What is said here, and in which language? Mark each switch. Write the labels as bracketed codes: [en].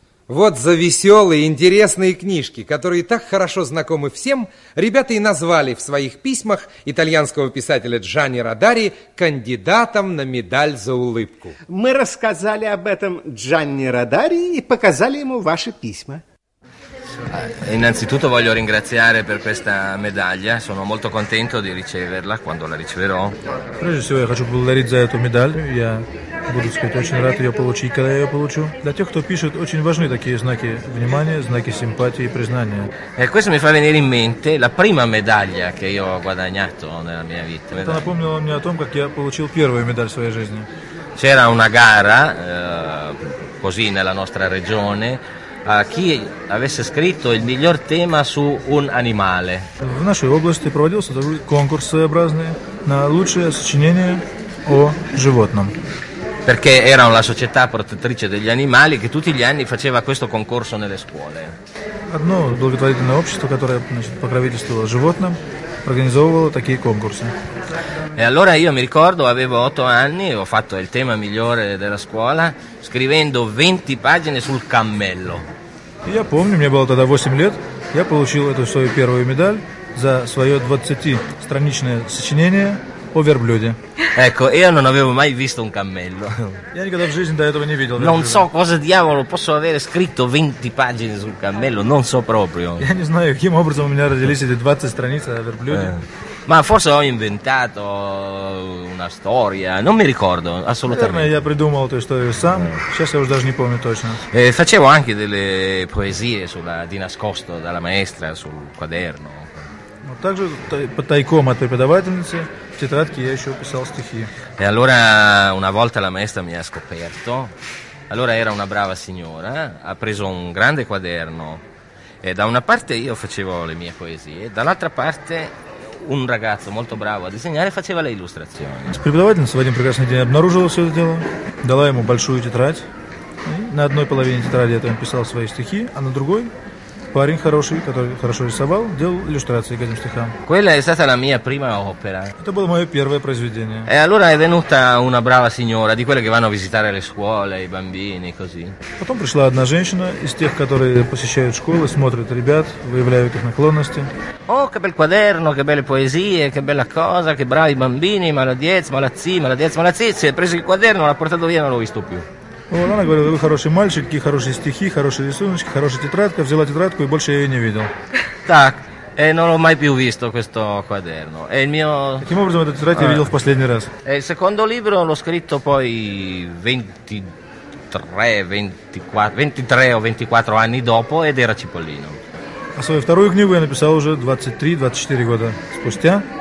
[ru] Вот за веселые, интересные книжки, которые так хорошо знакомы всем, ребята и назвали в своих письмах итальянского писателя Джани Родари кандидатом на медаль за улыбку. Мы рассказали об этом Джани Родари и показали ему ваши письма. [it] Innanzitutto voglio ringraziare per questa medaglia. Sono molto contento di riceverla quando la riceverò. [ru] Прежде всего я хочу поблагодарить за эту медаль. Я буду сказать очень рад ее получить, когда я ее получу. Для тех, кто пишет, очень важны такие знаки внимания, знаки симпатии и признания. [it] E questo mi fa venire in mente la prima medaglia che io ho guadagnato nella mia vita. [ru] Это напомнило мне о том, как я получил первую медаль в своей жизни. [it] C'era una gara così nella nostra regione. А chi avesse scritto il miglior tema su un animale. [ru] В нашей области проводился такой конкурс своеобразный на лучшее сочинение о животном. [it] perché era la società protettrice degli animali che tutti gli anni faceva questo concorso nelle scuole. [ru] Одно благотворительное общество, которое, значит, покровительствовало животным, организовывало такие конкурсы. [it] E allora io mi ricordo, avevo 8 anni, ho fatto il tema migliore della scuola scrivendo 20 pagine sul cammello. [ru] Я помню, мне было тогда 8 лет, я получил эту свою первую медаль за своё 20-страничное сочинение о верблюде. [it] Ecco, io non avevo mai visto un cammello. [ru] Я никогда в жизни до этого не видел. [it] Non so cosa diavolo posso avere scritto 20 pagine sul cammello, non so proprio. [ru] Я не знаю, каким образом у меня родились эти 20 страниц о верблюде. [it] Ma forse ho inventato una storia, non mi ricordo assolutamente. [ru] Я придумал эту историю сам, сейчас я уже даже не помню точно. [it] Facevo anche delle poesie sulla di nascosto dalla maestra sul quaderno. [ru] Ma также тайком от преподавательницы в тетрадке я еще писал стихи. [it] E allora una volta la maestra mi ha scoperto. Allora era una brava signora, ha preso un grande quaderno e da una parte io facevo le mie poesie, dall'altra parte un ragazzo molto bravo a disegnare faceva le illustrazioni. [ru] Преподавательница в один прекрасный день обнаружила все это дело, дала ему большую тетрадь. И на одной половине тетради это он писал свои стихи, а на другой парень хороший, который хорошо рисовал, делал иллюстрации к этим стихам. [it] Quella è stata la mia prima opera. [ru] Это было мое первое произведение. [it] E allora è venuta una brava signora, di quelle che vanno a visitare le scuole, i bambini, così. [ru] Потом пришла одна женщина из тех, которые посещают школы, смотрят ребят, выявляют их наклонности. [it] Oh, che bel quaderno, che belle poesie, che bella cosa, che bravi bambini, [ru] молодец, молодцы, молодец, молодцы. [it] Si è preso il quaderno, l'ha portato via, non l'ho visto più. [ru] Вот она говорила, вы хороший мальчик, какие хорошие стихи, хорошие рисуночки, хорошая тетрадка. Взяла тетрадку и больше я ее не видел. [it] Так, e non ho mai più visto questo quaderno. E il mio... [ru] Таким образом, эту тетрадь я видел в последний раз. [it] E il secondo libro l'ho scritto poi 23 o 24 anni dopo ed era Cipollino. [ru] А свою вторую книгу я написал уже 23-24 года спустя.